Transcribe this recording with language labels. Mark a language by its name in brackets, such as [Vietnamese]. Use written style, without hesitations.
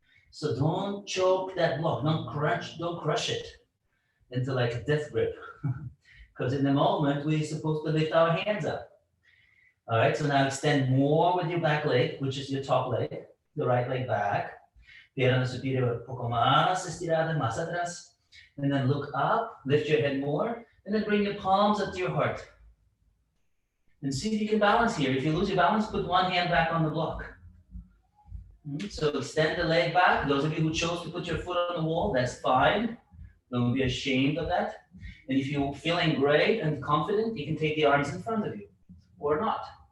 [English] So don't choke that block, don't crush it into like a death grip. Because in the moment, we're supposed to lift our hands up. All right, so now extend more with your back leg, which is your top leg, the right leg back. [Spanish] Pierna superior un poco más estirada, más atrás. [English] And then look up, lift your head more, and then bring your palms up to your heart. And see if you can balance here. If you lose your balance, put one hand back on the block. So extend the leg back. Those of you who chose to put your foot on the wall, that's fine. Don't be ashamed of that. And if you're feeling great and confident, you can take the arms in front of you, or not.